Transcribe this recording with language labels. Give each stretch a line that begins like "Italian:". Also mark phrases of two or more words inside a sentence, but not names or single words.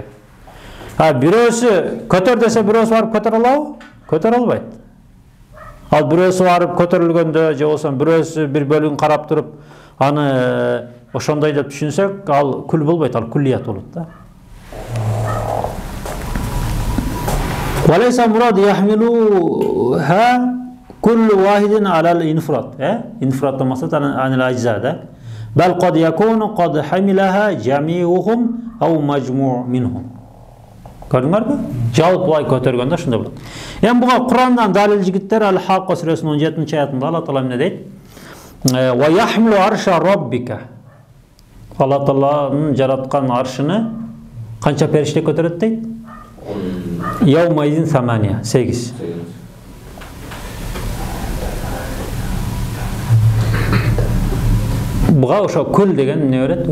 Kyrgyz: Бирөөсү көтөр десе бирөөсү барып көтөрө алабы? Көтөрө албайт. Ал бирөөсү барып көтөрүлгөндө же болсо бирөөсү бир бөлүгүн карап туруп, аны ошондой деп түшүнсөк, ал күл болбойт, ал күллият болот да.
Arabic: وليس المراد يحملها كل واحد على الانفراد. انفراد مقصود عن الأجزاء да. بل قد يكون قد حملها جميعهم أو مجموع منهم.
Kazakh: Көрдіңдер бе?
Kyrgyz: Жалпылай көтергенде ошондой болот. Эми буга Курандан далил жигиттер Ал-Хаққа сүресинин 17-чи аятында Алла Таала эмне дейт?
Arabic: ويحمل عرش ربك.
Kyrgyz: Алла Тааланын жараткан аршыны канча периште көтөрөт дейт?
Arabic: Яумайдин 8.
Kyrgyz: Буга ошо күл деген эмне берет?